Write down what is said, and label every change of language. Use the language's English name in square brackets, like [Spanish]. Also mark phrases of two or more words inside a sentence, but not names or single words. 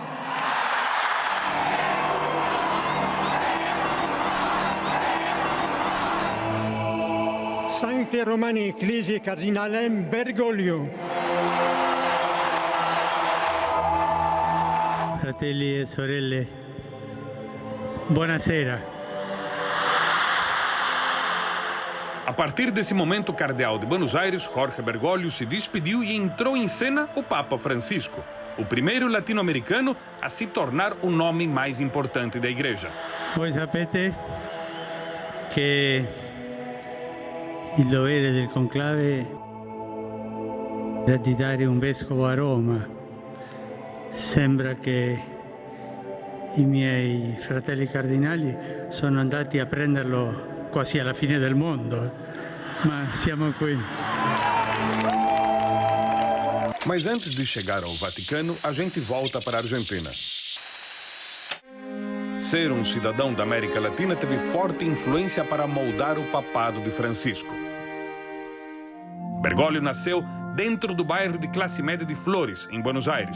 [Latin] Sancte Romani Ecclesiae Cardinalem Bergoglio. [Italian] Fratelli e sorelle, buonasera. [Portuguese] A partir desse momento, o cardeal de Buenos Aires, Jorge Bergoglio, se despediu e entrou em cena o Papa Francisco, o primeiro latino-americano a se tornar o nome mais importante da Igreja. [Italian] Voi sapete che il dovere del conclave è di dare un vescovo a Roma. Sembra che i miei fratelli cardinali sono andati a prenderlo quasi alla fine del mondo, ma siamo qui. [Portuguese] Mas antes de chegar ao Vaticano, a gente volta para a Argentina. Ser um cidadão da América Latina teve forte influência para moldar o papado de Francisco. Bergoglio nasceu dentro do bairro de classe média de Flores, em Buenos Aires.